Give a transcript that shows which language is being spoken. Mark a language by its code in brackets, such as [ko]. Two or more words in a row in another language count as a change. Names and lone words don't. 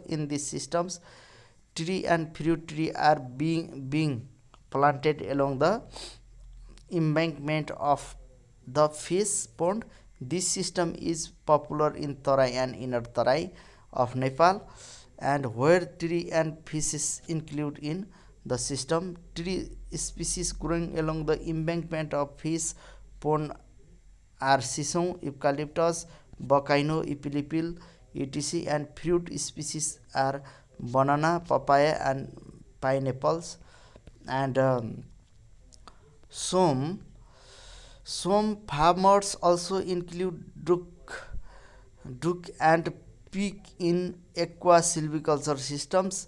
[en] In these systems tree and fruit tree are being planted along the embankment of the fish pond. This system is popular in Tarai and inner Tarai of Nepal, and where tree and fishes include in the system. Tree species growing along the embankment of fish pond are sisong, eucalyptus, bakaino, ipilipil, etc. and fruit species are banana, papaya and pineapples. And some farmers also include duck and pig in aqua silviculture systems.